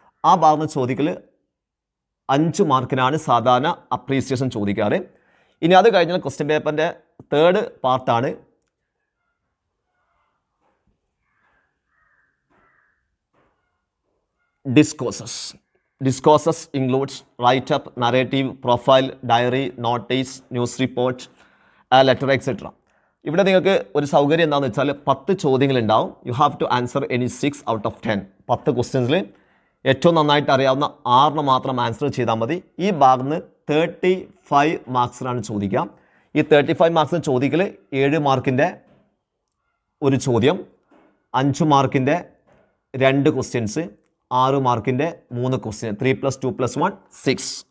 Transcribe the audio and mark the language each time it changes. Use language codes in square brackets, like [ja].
[ml] ആ ഭാഗം ചോദിക്കൽ 5 മാർക്കിനാണ് സാധാരണ അപ്രീസിയേഷൻ ചോദിക്കാറ്. ഇനി അത് കഴിഞ്ഞാൽ ക്വസ്റ്റ്യൻ പേപ്പറിൻ്റെ 3rd പാർട്ടാണ് discourses. [en] Discourses includes write-up, narrative, profile, diary, notice, news report, letter, etc. [ml] ഇവിടെ നിങ്ങൾക്ക് ഒരു സൗകര്യം എന്താണെന്ന് വെച്ചാൽ 10 ചോദ്യങ്ങളുണ്ടാവും. [en] You have to answer any 6 out of 10. [ml] 10 ക്വസ്റ്റ്യൻസിൽ ഏറ്റവും നന്നായിട്ട് അറിയാവുന്ന 6 മാത്രം ആൻസർ ചെയ്താൽ മതി. ഈ ഭാഗത്ത് 35 മാർക്സിനാണ് ചോദിക്കുക. ഈ 35 മാർക്സിന് ചോദിക്കൽ 7 മാർക്കിൻ്റെ ഒരു ചോദ്യം, 5 മാർക്കിൻ്റെ 2 ക്വസ്റ്റ്യൻസ്, 6 മാർക്കിൻ്റെ 3 ക്വസ്റ്റ്യൻ, 3+2+1 6.